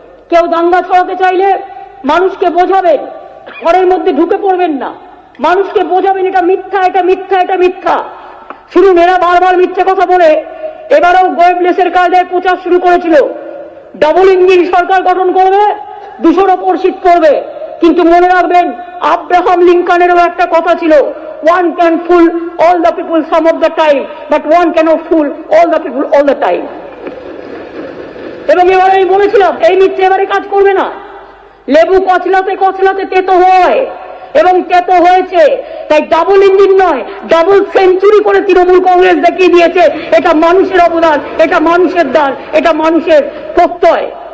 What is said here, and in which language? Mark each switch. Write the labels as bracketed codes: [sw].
[bn] কেউ দাঙ্গা ছড়াতে চাইলে মানুষকে বোঝাবেন, ঘরের মধ্যে ঢুকে পড়বেন না, মানুষকে বোঝাবেন এটা মিথ্যা, এটা মিথ্যা, এটা মিথ্যা। শুনুন, এরা বারবার মিথ্যা কথা বলে এবারেও গোয়েবলেসের কায়দায় প্রচার শুরু করেছিল, ডাবল ইঞ্জিন সরকার গঠন করবে, 200-র ওপর সিট করবে। কিন্তু মনে রাখবেন, আব্রাহাম লিঙ্কনেরও একটা কথা ছিল, [en] one can fool all the people some of the time, but one cannot fool all the people all the time. [bn] এবং এবারে আমি বলেছিলাম এই মিথ্যে এবারে কাজ করবে না। লেবু কচলাতে কচলাতে তেতো হয়, এবং তেতো হয়েছে, তাই ডাবল ইঞ্জিন নয়, ডাবল সেঞ্চুরি করে তৃণমূল কংগ্রেস দেখিয়ে দিয়েছে এটা মানুষের অবদান, এটা মানুষের দান, এটা মানুষের প্রত্যয়।